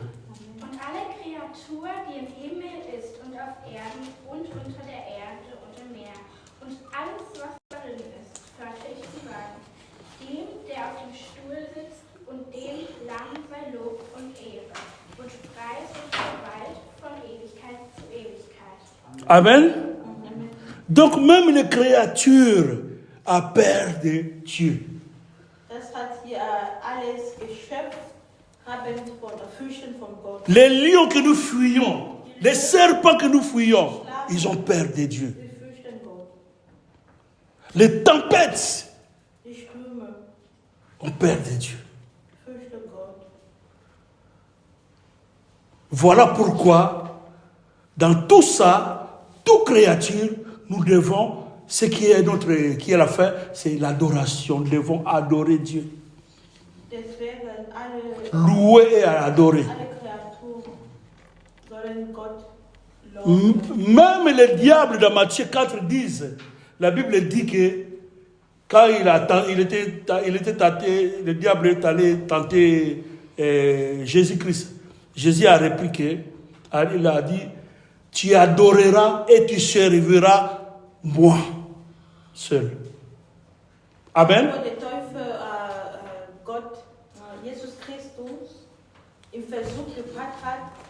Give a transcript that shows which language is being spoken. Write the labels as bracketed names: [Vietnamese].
[German] Und alle Kreatur, die im Himmel ist und auf Erden und unter der Erde und im Meer und alles, was darin ist, hörte ich sie sagen. Dem, der auf dem Stuhl sitzt und dem Lamm sei Lob und Ehre und Preis und Gewalt von Ewigkeit zu Ewigkeit. Amen. [French] Donc même les créatures a peur de Dieu. [German] Das hat hier alles geschöpft, haben von der Fürchten von Gott. [French] Les lions que nous fuyons, les serpents que nous fuyons, ils ont peur de Dieu. [German] Wir fürchten Gott. [French] Les tempêtes [German] Die Stürme [French] ont peur de Dieu. [German] fürchten Gott. [French] Voilà pourquoi, dans tout ça, toute créature, nous devons, ce qui est la fin, c'est l'adoration. Nous devons adorer Dieu. [German] Deswegen alle [French] Louer et adorer. [German] Kreaturen sollen Gott loben. [French] Même les diables dans Matthieu 4 disent, la Bible dit que quand il était tenté, le diable est allé tenter Jésus-Christ. Jésus a répliqué, il a dit, tu adoreras et tu serviras moi seul. Amen. [German] Wo der Teufel Gott, Jesus Christus, im Versuch gebracht hat,